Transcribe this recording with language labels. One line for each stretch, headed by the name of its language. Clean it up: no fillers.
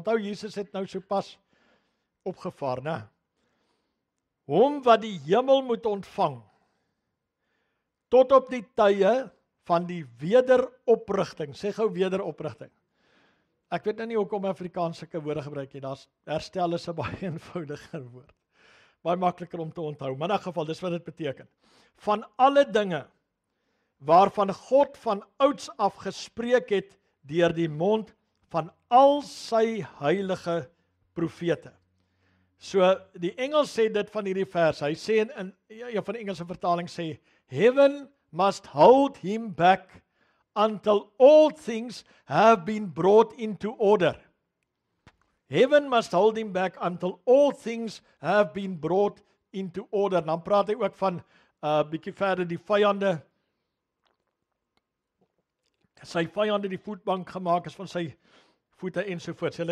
Afrikaans: Onthou, Jesus het nou sopas opgevaar, né? Hom wat die hemel moet ontvang, tot op die tye van die wederoprigting. Sê gou wederoprigting. Ek weet nou nie hoekom Afrikaans sulke woorde gebruik nie, daar's herstel is 'n baie eenvoudiger woord. Baie makliker om te onthou, maar in 'n geval, dis wat dit beteken. Van alle dinge waarvan God van ouds af gespreek het deur die mond van al sy heilige profete. So die Engels sê dit van hierdie vers. Hy sê in een van die Engelse vertaling sê,
English: heaven must hold him back until all things have been brought into order. Heaven must hold him back until all things have been brought into order.
Afrikaans: Dan praat hy ook van bietjie verder die vyande, sy vyande die voetbank gemaak is van sy voete ensovoorts.